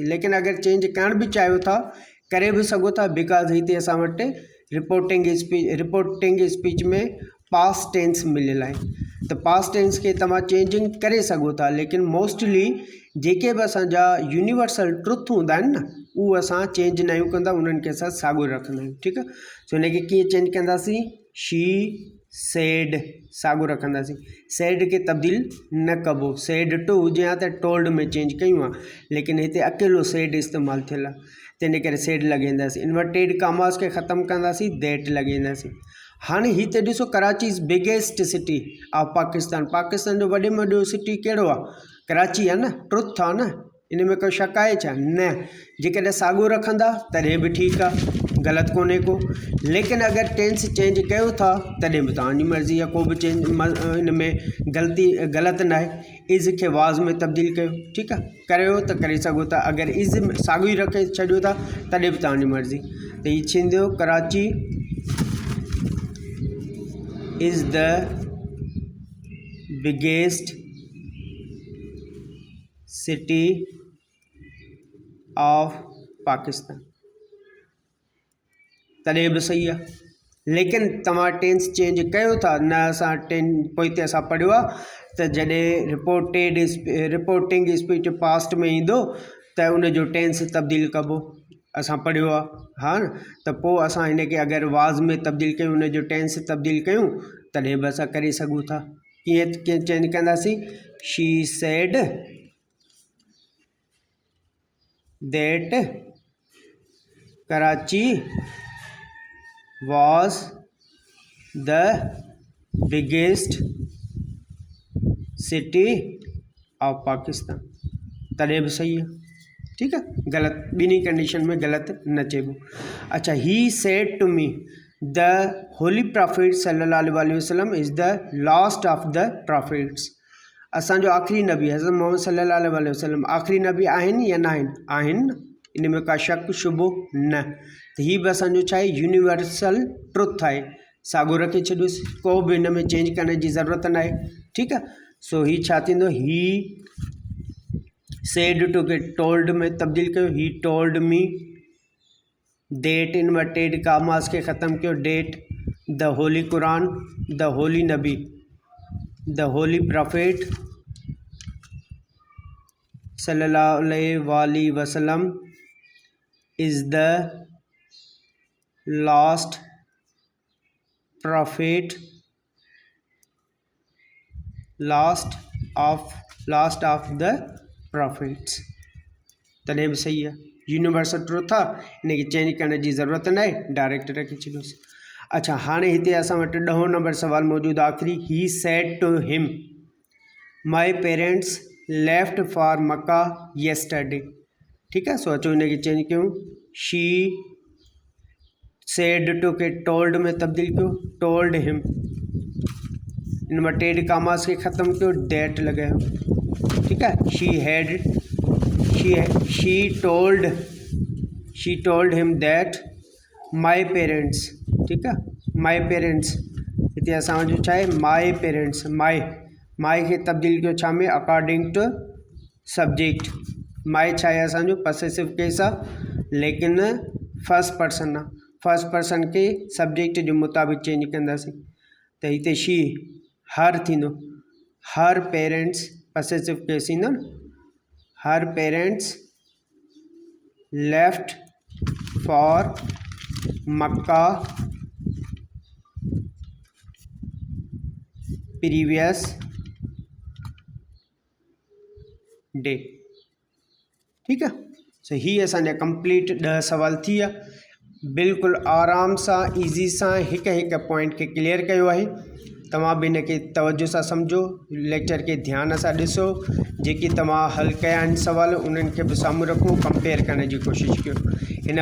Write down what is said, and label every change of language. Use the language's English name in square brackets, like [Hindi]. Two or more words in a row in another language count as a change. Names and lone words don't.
[Sindhi] लेकिन अगरि चेंज करण बि चाहियो था, करे बि सघो था, बिकॉज़ हिते असां वटि [English] reporting speech [Sindhi] में [English] past tense [Sindhi] मिलियल आहे, त [English] past tense [Sindhi] खे तव्हां चेंजिंग करे सघो था। लेकिन मोस्टली जेके बि असांजा [English] universal truth [Sindhi] हूंदा आहिनि न, उहे असां चेंज न कंदा, उन्हनि खे असां साॻियो रखंदा आहियूं। ठीकु आहे। सो हिनखे कीअं चेंज कंदासीं, [English] she said [Sindhi] साॻियो रखंदासीं, सेड खे तब्दील न कबो। [English] said to [Sindhi] हुजे हा त टोल्ड में चेंज कयूं आहे, लेकिन हिते अकेलो सेड इस्तेमालु थियल आहे, तंहिंजे करे सेड लॻाईंदासीं। [English] inverted commas [Sindhi] खे ख़तमु कंदासीं, दैट लॻाईंदासीं। हाणे हिते ॾिसो, [English] Karachi is biggest city of Pakistan. [Sindhi] पाकिस्तान जो वॾे में वॾो सिटी कहिड़ो आहे, कराची आहे न, ट्रुथ आहे न, इन में को शक आहे छा, न। जेकॾहिं साॻियो रखंदा तॾहिं बि ठीकु आहे, ग़लति कोन्हे को। लेकिन अगरि [English] tense change [Sindhi] कयो था तॾहिं बि तव्हांजी मर्ज़ी आहे, को बि चेंज इन में ग़लति न आहे। इज़ खे वाज़ में तब्दील कयो, ठीकु आहे, करियो त करे सघो था। अगरि इज़ साॻियो ई रखे छॾियो था तॾहिं बि तव्हांजी मर्ज़ी। त हीअ थींदो, [English] Karachi is the biggest city of Pakistan, [Sindhi] तॾहिं बि सही आहे। लेकिन तव्हां [English] tense change [Sindhi] कयो था न, असां पोइ ते असां पढ़ियो आहे त जॾहिं [English] reporting speech past [Sindhi] में ईंदो त उनजो टेंस तब्दील कबो, असां पढ़ियो आहे, हा न। त पोइ असां हिनखे अगरि वाज़ में तब्दील कयूं, उनजो टेंस तब्दील कयूं, तॾहिं बि असां करे सघूं था। कीअं चेंज कंदासीं, [English] She said that Karachi was the biggest city of Pakistan, [Sindhi] तॾहिं बि सही आहे। ठीकु आहे। ग़लति ॿिन्ही कंडीशन में ग़लति न चइबो। [English] अच्छा, he said to me the holy prophet [Arabic] صلى الله عليه وسلم [English] is the last of the prophets. [Sindhi] असांजो आख़िरी नबी हज़रत मोहम्मद [Arabic] صلى الله عليه وسلم [Sindhi] आख़िरी नबी आहिनि या न आहिनि, आहिनि, इन में का शक शुबो न। त हीअ बि असांजो छा आहे, [English] universal truth [Sindhi] आहे, साॻियो रखे छॾियोसि, को बि हिन में चेंज करण जी ज़रूरत न आहे। ठीकु आहे। सो हीअ छा थींदो, [English] he said to [Sindhi] खे टोल्ड में तब्दील कयो, [English] he told me. that inverted commas के ख़त्म कियो, डेट। The holy Quran, the holy Nabi, the holy prophet [Arabic] صلى الله عليه وسلم [English] is the last prophet, last of the prophets. [Sindhi] तॾहिं बि सही है, [English] universal truth [Sindhi] आहे, इनखे चेंज करण जी ज़रूरत न आहे, डायरेक्ट रखी छॾियोसि। अच्छा, हाणे हिते असां वटि 10 नंबर सवाल मौजूदु आख़िरी। [English] He said to him my parents left for Makkah yesterday. [Sindhi] ठीकु आहे, सो अचो हिनखे चेंज कयूं। [English] she said to [Sindhi] खे टोल्ड में तब्दील कयो, [English] told him. inverted commas [Sindhi] के ख़त्म कियो, डेट लगायो। [Urdu] ٹھیک ہے, [English] she told him that my parents. [Urdu] ٹھیک ہے, [English] my parents [Sindhi] हिते असां वटि छा आहे, [English] my parents. [Sindhi] माई खे तब्दील कयो छा में, [English] according to subject. [Sindhi] माई छा आहे असांजो [English] possessive case [Sindhi] आहे, लेकिन [English] first person [Sindhi] आहे। [English] first person [Sindhi] के सब्जेक्ट जे मुताबिक़ चेंज कंदासीं, त हिते [English] she her [Sindhi] थींदो, [English] her parents possessive case [Sindhi] ईंदो न। [English] Her parents left for Makkah previous day. [Urdu] ٹھیک ہے, [Sindhi] सो ही असांजा कंप्लीट 10 सवाल थी विया। बिल्कुलु आराम सां ईज़ी सां हिकु हिकु पॉइंट खे क्लियर कयो आहे। तव्हां बि हिनखे तवजो सां सम्झो, लेक्चर खे ध्यान सां ॾिसो, जेके तव्हां हल कया आहिनि सवाल उन्हनि खे बि साम्हूं रखो, कंपेयर करण जी कोशिशि कयो।